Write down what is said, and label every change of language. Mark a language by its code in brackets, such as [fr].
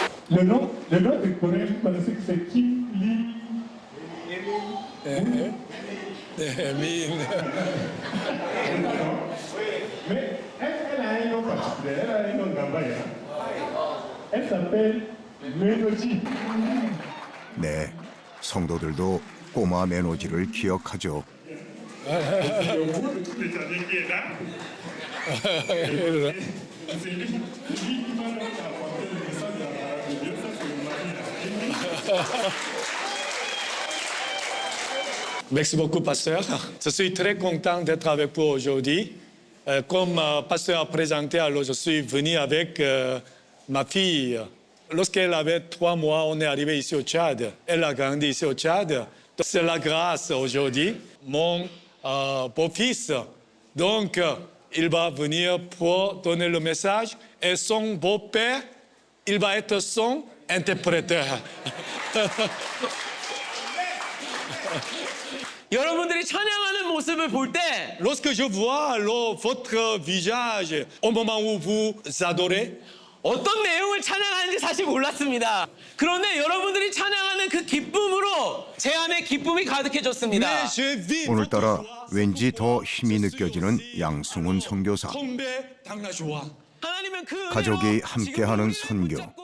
[fr] Le nom du Coréen, vous connaissez que c'est Kim Lee. Emine. Mais elle a un nom particulier, elle a un nom gambaya. Elle s'appelle Mélodie. [ko] 네, 성도들도 꼬마 메노지를 기억하죠. [fr] Merci beaucoup, pasteur. Je suis très content d'être avec vous aujourd'hui. Comme pasteur a présenté, alors je suis venu avec ma fille. Lorsqu'elle avait 3 mois, on est arrivé ici au Tchad. Elle a grandi ici au Tchad. C'est la grâce aujourd'hui. Mon beau-fils, donc, il va venir pour donner le message. Et son beau-père, il va être son interpréteur. [ko] 여러분들이 찬양하는 모습을 볼 때 [fr] Lorsque je vois alors votre visage au moment où vous adorez, [ko] 어떤 내용을 찬양하는지 사실 몰랐습니다. 그런데 여러분들이 찬양하는 그 기쁨으로 제 안에 기쁨이 가득해졌습니다. [fr] mais je vis [ko] 오늘따라 왠지 더 힘이 느껴지는 양승훈 선교사. [fr] tomber dans la joie. [ko] 하나님은 그 가족이 함께하는 선교.